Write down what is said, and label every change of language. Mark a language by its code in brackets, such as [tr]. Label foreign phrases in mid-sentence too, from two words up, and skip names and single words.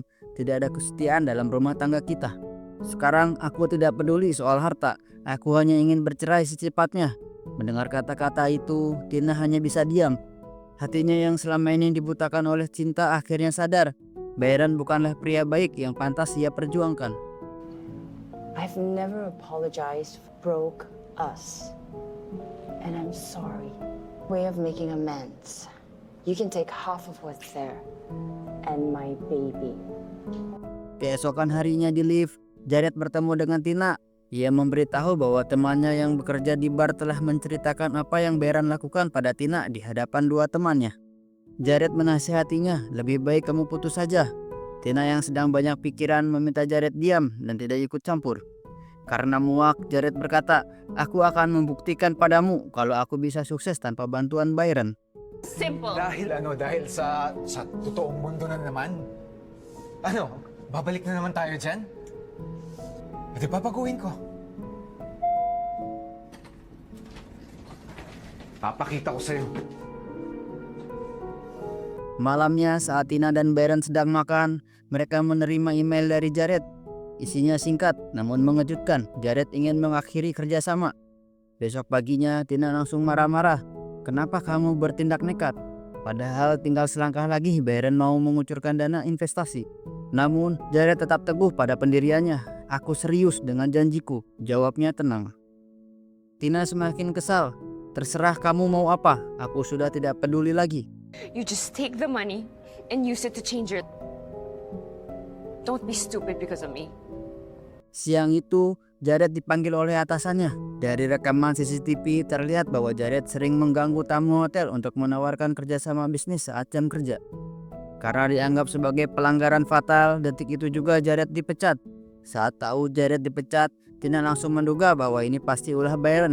[id] Tidak ada kesetiaan dalam rumah tangga kita. Sekarang aku tidak peduli soal harta. Aku hanya ingin bercerai secepatnya. Mendengar kata-kata itu, Tina hanya bisa diam. Hatinya yang selama ini dibutakan oleh cinta akhirnya sadar. Byron bukanlah pria baik yang pantas ia perjuangkan. [en] I've never apologized for broke us. And I'm sorry. Way of making amends. You can take half of what's there. And my baby. [id] Keesokan harinya di lift, Jared bertemu dengan Tina. Ia memberitahu bahwa temannya yang bekerja di bar telah menceritakan apa yang Byron lakukan pada Tina di hadapan dua temannya. Jared menasihatinya, lebih baik kamu putus saja. Tina yang sedang banyak pikiran meminta Jared diam dan tidak ikut campur. Karena muak, Jared berkata, aku akan membuktikan padamu kalau aku bisa sukses tanpa bantuan Byron. [tl] Simple. Dahil sa totoong mundo na naman. Babalik na naman tayo dyan? Pwede babaguhin ko. Papakita ko sa'yo. [id] Malamnya saat Tina dan Byron sedang makan, mereka menerima email dari Jared. Isinya singkat namun mengejutkan. Jared ingin mengakhiri kerjasama. Besok paginya Tina langsung marah-marah. Kenapa kamu bertindak nekat? Padahal tinggal selangkah lagi Byron mau mengucurkan dana investasi. Namun Jared tetap teguh pada pendiriannya. Aku serius dengan janjiku, jawabnya tenang. Tina semakin kesal. Terserah kamu mau apa, aku sudah tidak peduli lagi. [en] You just take the money and use it to change your... Don't be stupid because of me. [id] Siang itu, Jared dipanggil oleh atasannya. Dari rekaman CCTV terlihat bahwa Jared sering mengganggu tamu hotel untuk menawarkan kerjasama bisnis saat jam kerja. Karena dianggap sebagai pelanggaran fatal, detik itu juga Jared dipecat. Saat tahu Jared dipecat, Tina langsung menduga bahwa ini pasti ulah Byron.